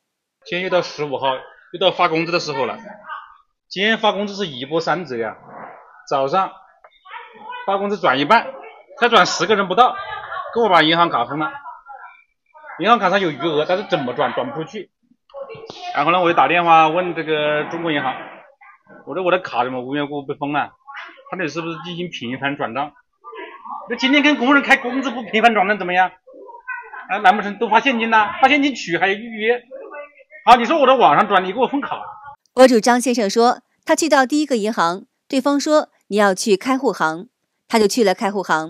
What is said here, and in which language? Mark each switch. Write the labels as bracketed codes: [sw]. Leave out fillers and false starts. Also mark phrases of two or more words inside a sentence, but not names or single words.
[zh] 今天又到15號，又到發工資的時候了。今天發工資是1波3折呀，早上發工資轉一半，才轉10個人不到，給我把銀行卡封了。銀行卡上有餘額，但是怎麼轉不出去。然後呢，我就打電話問這個中國銀行，我說我的卡怎麼无缘无故被封了？他那是不是進行頻繁轉賬？那今天跟工人開工資不頻繁轉賬怎麼樣？難不成都發現金了？發現金取還要預約？好，你說我在網上轉，你給我封卡。博主張先生說，他去到第一個銀行，對方說你要去開戶行，他就去了開戶行。